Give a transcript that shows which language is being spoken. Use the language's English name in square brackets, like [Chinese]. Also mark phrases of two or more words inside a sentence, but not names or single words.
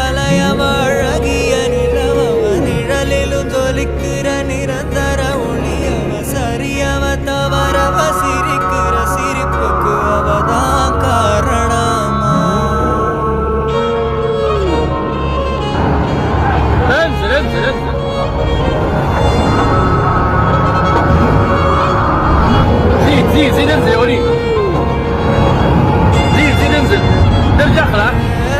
[Tamil] அவ அழகிய நிலவவ நிழலிலும் ஜொலிக்கிற நிரந்தர ஒளியவ சரியவ தவறவ சிரிக்கிற சிரிப்புக்கு அவதான் காரணமா [Arabic] انزل انزل انزل زيد زيد زيد انزل يا وليد زيد زيد انزل ترجع خلاص